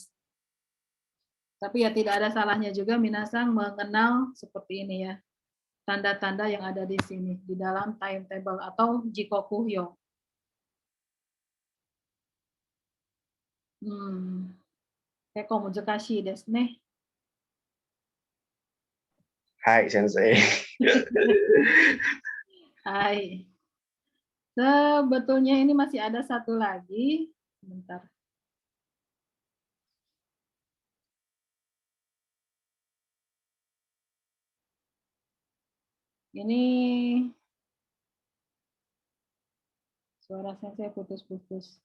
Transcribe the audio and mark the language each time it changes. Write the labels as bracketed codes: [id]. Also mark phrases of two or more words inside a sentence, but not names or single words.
[id] Tapi ya tidak ada salahnya juga Minasang mengenal seperti ini ya. Tanda-tanda yang ada di sini di dalam timetable atau Jikokuhyo. [ja] 結構難しいですね. はい先生. Hai. [id] Sebetulnya ini masih ada satu lagi. Bentar. Ini suara saya putus-putus.